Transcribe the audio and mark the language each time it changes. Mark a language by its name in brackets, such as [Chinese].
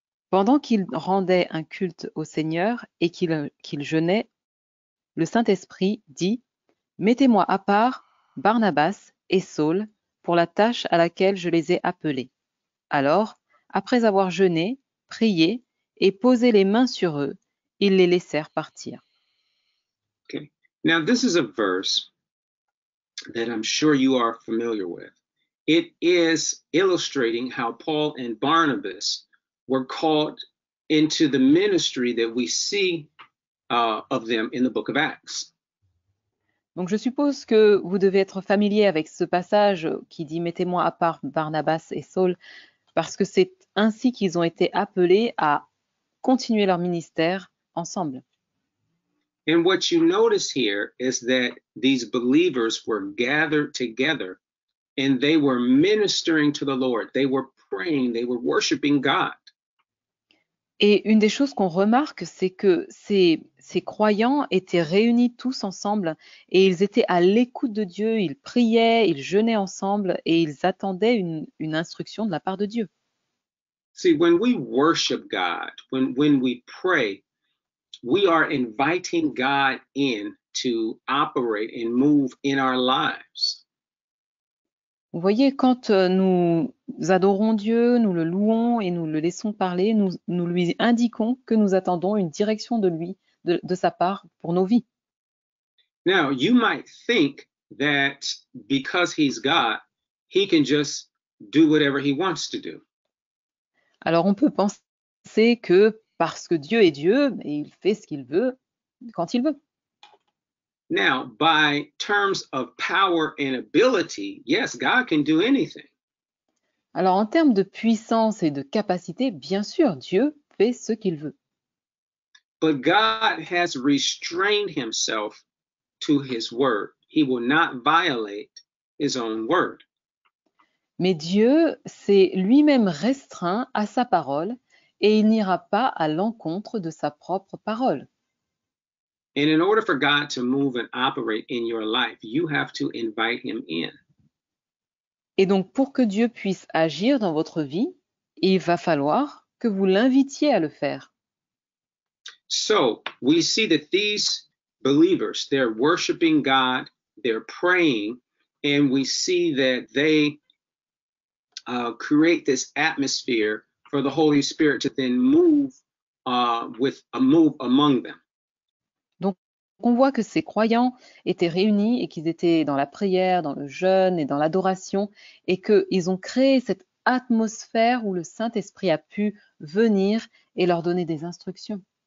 [French] Pendant qu'ils rendaient un culte au Seigneur et qu'ils jeûnaient, le Saint-Esprit dit : Mettez-moi à part Barnabas et Saul pour la tâche à laquelle je les ai appelés. Alors, après avoir jeûné, prié et posé les mains sur eux, ils les laissèrent partir. [English] Okay. Now, this is a verse that I'm sure you are familiar with. It is illustrating how Paul and Barnabas were called into the ministry that we see of them in the book of Acts. [French] Donc je suppose que vous devez être familier avec ce passage qui dit « Mettez-moi à part Barnabas et Saul » parce que c'est ainsi qu'ils ont été appelés à continuer leur ministère ensemble. [English] And what you notice here is that these believers were gathered together and they were ministering to the Lord. They were praying, they were worshiping God. [French] Et une des choses qu'on remarque, c'est que ces croyants étaient réunis tous ensemble et ils étaient à l'écoute de Dieu, ils priaient, ils jeûnaient ensemble et ils attendaient une instruction de la part de Dieu. [English] See, when we worship God, when we pray, we are inviting God in to operate and move in our lives. [French] Vous voyez, quand nous adorons Dieu, nous le louons et nous le laissons parler, nous lui indiquons que nous attendons une direction de lui, de sa part pour nos vies. [English] Now, you might think that because he's God, he can just do whatever he wants to do. [French] Alors on peut penser que parce que Dieu est Dieu, il fait ce qu'il veut quand il veut. [English] Now, by terms of power and ability, yes, God can do anything. [French] Alors en termes de puissance et de capacité, bien sûr, Dieu fait ce qu'il veut. [English] But God has restrained himself to his word. He will not violate his own word. [French] Mais Dieu s'est lui-même restreint à sa parole et il n'ira pas à l'encontre de sa propre parole. [English] And in order for God to move and operate in your life, you have to invite him in. [French] Et donc, pour que Dieu puisse agir dans votre vie, il va falloir que vous l'invitiez à le faire. [English] So we see that these believers, they're worshiping God, they're praying, and we see that they create this atmosphere for the Holy Spirit to then move move among them. [French] Donc, on voit que ces croyants étaient réunis et qu'ils étaient dans la prière, dans le jeûne et dans l'adoration, et qu'ils ont créé cette atmosphère où le Saint-Esprit a pu venir et leur donner des instructions.